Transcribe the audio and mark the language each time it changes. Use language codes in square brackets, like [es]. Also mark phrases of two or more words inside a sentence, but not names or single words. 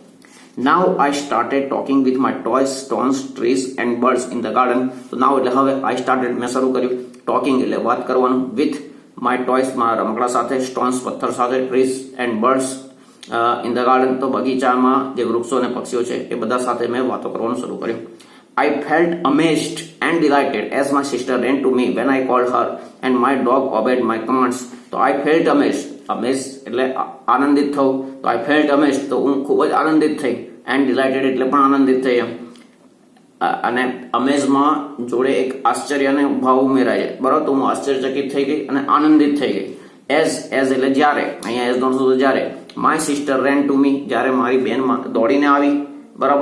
[en] now I started talking with my toys, stones, trees and birds in the garden. [gu] તો નાઉ એટલે હવે, [en] I started [gu] મેં શરૂ કર્યું, ટોકિંગ એટલે વાત કરવાનું, [en] with my toys [gu] મારા રમકડા સાથે, સ્ટોન્સ પથ્થર સાથે, [en] trees and birds in the garden, [gu] તો બગીચામાં જે વૃક્ષો અને પક્ષીઓ છે એ બધા સાથે મેં વાતો કરવાનું શરૂ કર્યું. [en] I felt amazed and delighted as my sister ran to me when I called her and my dog obeyed my commands. [gu] તો [en] I felt amazed. [gu] Amazed એટલે આનંદિત થવું. તો [en] I felt amazed [gu] તો હું ખૂબ જ આનંદિત થઈ. [en] and delighted [gu] એટલે પણ આનંદિત થઈ એમ. અને અમેઝમાં જોડે એક આશ્ચર્ય અને ભાવ ઉમેરાય છે, બરાબર. તો હું આશ્ચર્યચકિત થઈ ગઈ અને આનંદિત થઈ ગઈ. એઝ એટલે જ્યારે, અહીંયા એઝ નો શું, જ્યારે. [en] my sister ran to me, [gu] જ્યારે મારી બેન દોડીને આવી, બરાબર.